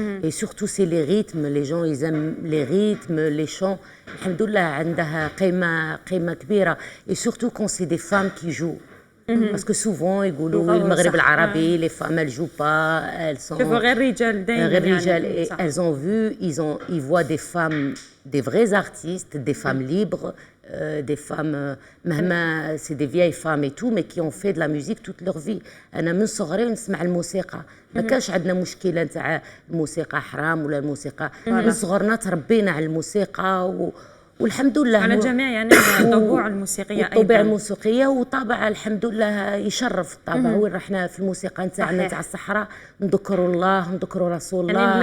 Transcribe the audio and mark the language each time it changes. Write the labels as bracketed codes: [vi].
[fr] Et surtout c'est les rythmes, les gens ils aiment les rythmes, les chants. [ar] الحمد لله عندها قيمة كبيرة. [fr] Et surtout quand c'est des femmes qui jouent. Parce que souvent [ar] يقولوا المغرب العربي [fr] les femmes elles jouent pas, elles sont [ar] شوفوا غير رجال دايما غير رجال. [fr] Et elles ont vu, ils voient des femmes, des vrais artistes, des femmes libres, des femmes [ar] مهما [fr] c'est des vieilles femmes et tout, mais qui ont fait de la musique toute leur vie. [ar] أنا من صغري نسمع الموسيقى، ما كانش عندنا مشكلة نتاع الموسيقى حرام ولا الموسيقى. من صغرنا تربينا على الموسيقى والحمد لله على جميع يعني الطبوع الموسيقية أيضا. الطبوع الموسيقية وطابع الحمد لله يشرف الطابع. وين رحنا في الموسيقى نتاعنا تاع الصحراء نذكروا الله نذكروا رسول الله.